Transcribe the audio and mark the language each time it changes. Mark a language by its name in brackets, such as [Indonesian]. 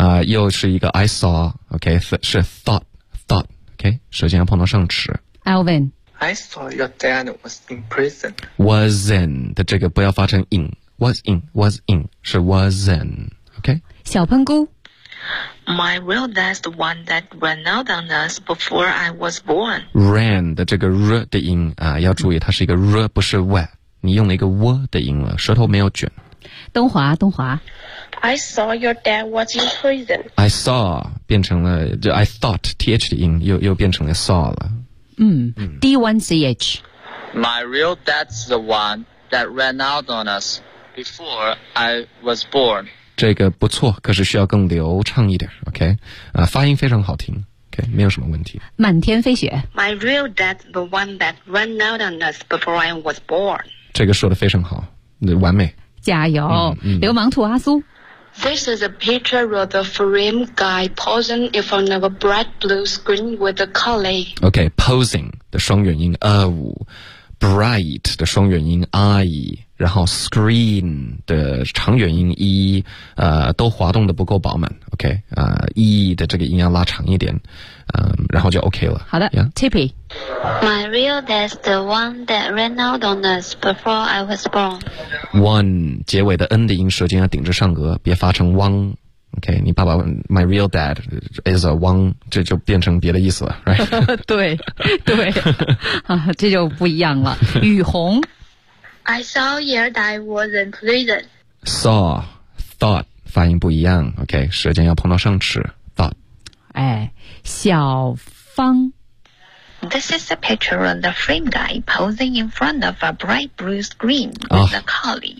[Chinese] 又是一个 I saw OK 是 thought OK 舌尖要碰到上齿 Alvin [English] I saw your dad was in prison. Was in [Chinese] 的这个不要发成 in Was in 是 was in OK 小喷菇 [English] My real dad's the one that ran out on us before I was born. [Chinese] Ran 的这个 r 的音啊，要注意，它是一个 r 不是 w， 你用了一个 w 的音了，舌头没有卷。东华，东华。 [English] I saw your dad was in prison. [Chinese] I saw 变成了就 I thought th 的音又变成了 saw 了。 D1CH. [English] My real dad's the one that ran out on us before I was born. [Chinese] 这个不错，可是需要更流畅一点 OK、发音非常好听 OK 没有什么问题。满天飞雪 [English] My real dad's the one that ran out on us before I was born [Chinese] 这个说得非常好，完美，加油、流氓兔阿苏 [English] This is a picture of the frame guy posing in front of a bright blue screen with a collie [Chinese] OK posing 的双元音 of bright 的双元音 I然后 screen 的长元音 e 都滑动的不够饱满 OK e 的这个音要拉长一点然后就 OK 了好的、Tippy [English] My real dad's the one that ran out on us before I was born [Chinese] One 结尾的 n 的音舌尖要顶着上颚别发成 one OK 你爸爸 [English] My real dad is a one [Chinese] 这就变成别的意思了、 [English] right? [Chinese] 对对这就不一样了雨虹 [English] I saw your dad was in prison. Saw, thought, [Chinese] 发音不一样 ，OK， 舌尖要碰到上齿。到，哎，小芳。 [English] This is a picture of the frame guy posing in front of a bright blue screen with a collie.